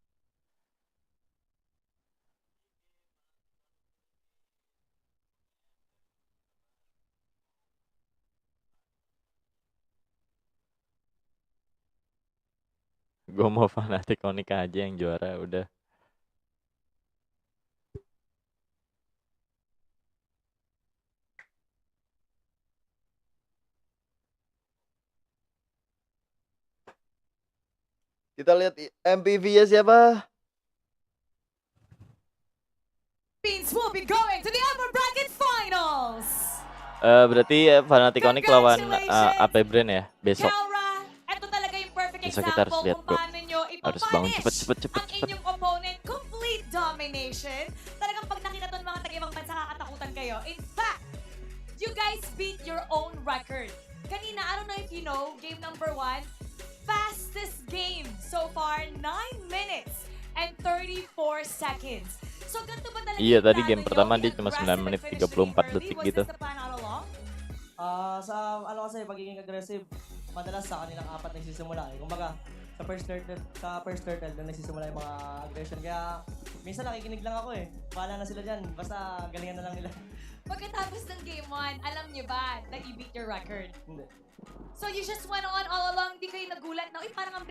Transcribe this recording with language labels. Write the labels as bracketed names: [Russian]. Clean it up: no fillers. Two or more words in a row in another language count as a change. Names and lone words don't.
[Indonesian] Gue mau Fanatic Onyx aja yang juara udah. Kita lihat MPV-nya siapa? [English] Philippines will be going to the upper bracket finals. [Indonesian] Berarti Fanatic Onyx lawan AP Brand ya besok. [Filipino] Kelra, ito talaga yung perfect Besok kita harus example [Indonesian] lihat, [Filipino] kung [Indonesian] bro. [Filipino] paano nyo [Indonesian] Harus bangun [Filipino] ipapunish [Indonesian] cepet. [Filipino] ang inyong opponent. [English] Complete domination. [Filipino] Talagang pag nakita to ng mga taga-ibang bansa, kakatakutan kayo. [English] In fact, you guys beat your own record. Kanina, I don't know if you know, game number 1, fastest game so far, 9 minutes and 34 seconds. [Filipino] So, ganito ba talaga [Indonesian] Iya, [Filipino] yung [Indonesian] tadi [Filipino] plano [Indonesian] game [Filipino] nyo? [Indonesian] pertama [English] Be [Indonesian] dia cuma 9 [English] aggressive [Indonesian] menit [English] and finish the [Indonesian] 34 [English] game early? [Indonesian] detik [English] Was [Indonesian] gitu. [English] this the plan all along? [Filipino] Sa ano kasi pagiging aggressive, madalas sa kanilang apat nagsisimula eh. Kumbaga, sa [English] first turtle [Filipino] doon nagsisimula yung mga aggression. Kaya minsan nakikinig lang ako eh. Bahala na sila dyan. Basta galingan na lang nila. Pagkatapos ng game 1, alam niyo ba [English] that you beat your record? [Filipino] Hindi. [English] So you just went on all along, [Filipino] di kayo nagulat na, uy, parang ang